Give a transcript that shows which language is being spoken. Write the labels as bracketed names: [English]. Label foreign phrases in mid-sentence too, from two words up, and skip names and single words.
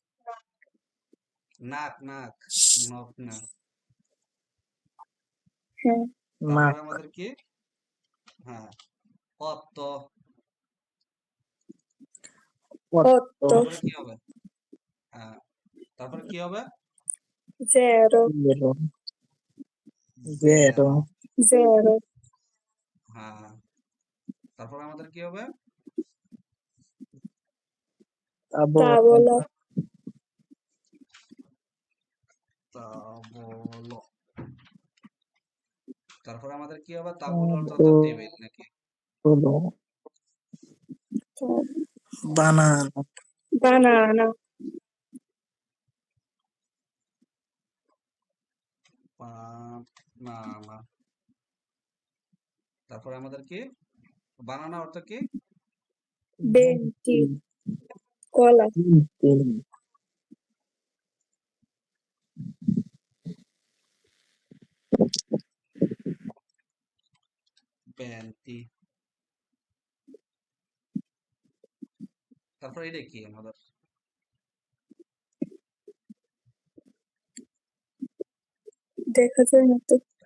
[Bangla] নাক। নাক। নখ না। হ্যাঁ, তারপরে নাক আমাদের কি? হ্যাঁ, পত্ত। কোয়াত্রো otto, তারপরে কি হবে? হ্যাঁ, তারপরে কি হবে? zero, zero, জেরো। zero, zero, হ্যাঁ, তারপরে আমাদের কি হবে? tavola, tavola, তাবলো। তারপরে আমাদের কি হবে? তাবুলো অর্থ তো টেবিল নাকি? [Italian] tavolo, banana, [Bangla] banana, বানানা। তারপরে আমাদের কি? বানানা অর্থ কি? [Italian] venti, cola, [Bangla] venti, ভেন্টি। তারপরে এটা কি আমাদের? দেখা যায় না তো,